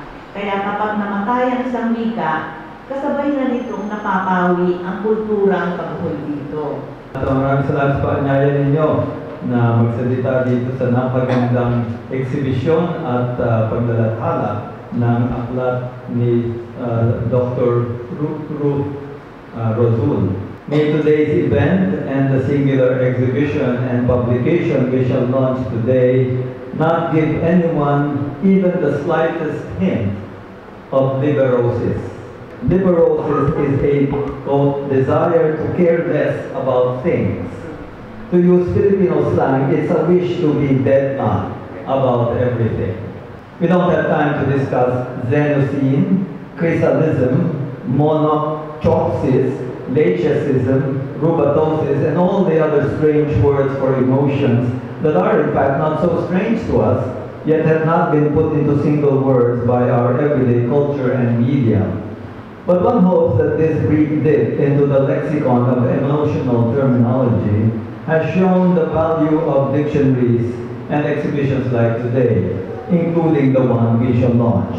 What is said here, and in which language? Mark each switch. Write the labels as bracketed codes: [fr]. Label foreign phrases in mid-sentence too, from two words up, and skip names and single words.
[tl] Kaya kapag namatay ang isang wika, kasabay na nitong napapawi ang kulturang kabuhol dito. Maraming salamat sa anyaya ninyo na magsalita dito sa napagandang eksibisyon at paglalathala ng aklat ni Dr. Ruth Rosul. [en] May today's event and the singular exhibition and publication we shall launch today not give anyone even the slightest hint of liberosis. Liberosis is a, quote, desire to care less about things. To use Filipino slang, it's a wish to be dead man about everything. We don't have time to discuss Xenocene, chrysalism, monochopsis, lachecism, rubatosis, and all the other strange words for emotions that are in fact not so strange to us, yet have not been put into single words by our everyday culture and media. But one hopes that this brief dip into the lexicon of emotional terminology has shown the value of dictionaries and exhibitions like today, including the one we shall launch.